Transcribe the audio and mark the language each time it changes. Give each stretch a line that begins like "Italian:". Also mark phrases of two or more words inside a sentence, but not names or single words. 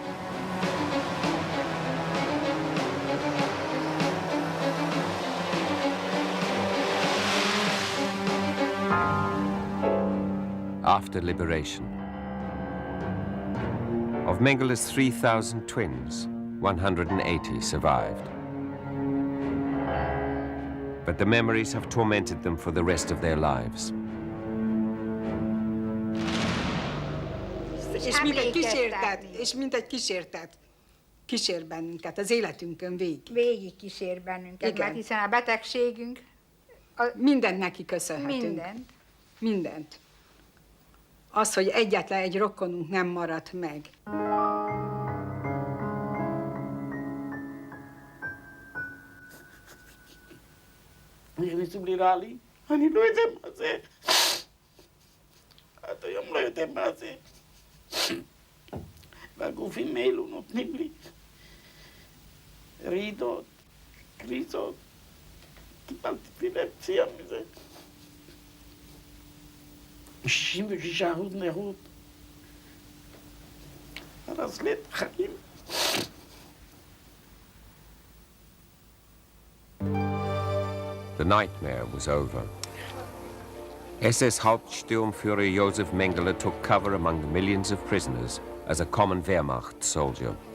English: After liberation. Of Mengele's 3,000 twins, 180 survived. But the memories have tormented them for the rest of their lives.
Hungarian: És mint egy kísértet kísér bennünket az életünkön végig. Végig kísér bennünket, igen. Mert hiszen a betegségünk... Mindent neki köszönhetünk. Mindent. Mindent. Az, hogy egyetlen egy rokonunk nem maradt meg.
Hebrew: נכנסים לי לי, אני לא יודע מה זה. עד היום לא יודע מה זה. והגופים האלו נותנים לי רעידות, קריזות. קיבלתי אפילפסיה מזה. 66% נכות. הרס לי את החיים.
English: The nightmare was over. SS Hauptsturmführer Josef Mengele took cover among the millions of prisoners as a common Wehrmacht soldier.